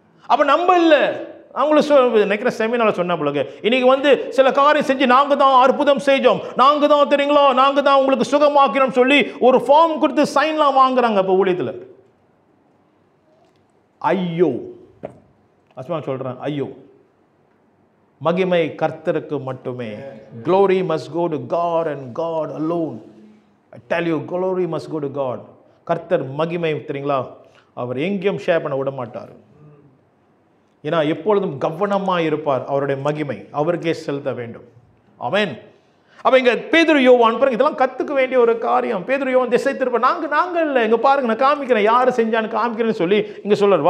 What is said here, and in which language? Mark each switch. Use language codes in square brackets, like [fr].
[ta] அப்ப நம்ம இல்லை, அவங்களுக்கு நினைக்கிற செமினால சொன்ன பிள்ளைங்க இன்னைக்கு வந்து சில காரியம் செஞ்சு நாங்க தான் அற்புதம் செஞ்சோம், நாங்க தான் தெரியுங்களா, நாங்க தான் உங்களுக்கு சுகமாக்கிறோம் சொல்லி ஒரு ஃபார்ம் கொடுத்து சைன்லாம் வாங்குறாங்க. இப்ப ஊழியத்துல ஐயோ, அஸ்மா சொல்றேன், ஐயோ. மகிமை கர்த்தருக்கு மட்டுமே. [en] Glory must go to God and God alone. I tell you, glory must go to God. [ta] கர்த்தர் மகிமை தெரியுங்களா, அவர் எங்கேயும் ஷேர் பண்ண விட மாட்டார். ஏன்னா எப்பொழுதும் கவனமாக இருப்பார். அவருடைய மகிமை அவருக்கே செலுத்த வேண்டும். ஆமென். அப்ப இங்க பேதுரு யோவான் பாருங்க, இதெல்லாம் கத்துக்க வேண்டிய ஒரு காரியம். பேதுரு யோவான் திசை திருப்ப நாங்க இல்லை, இங்க பாருங்க நான் காமிக்கிறேன், யாரு செஞ்சான்னு காமிக்கிறேன்னு சொல்லி இங்க சொல்றார்.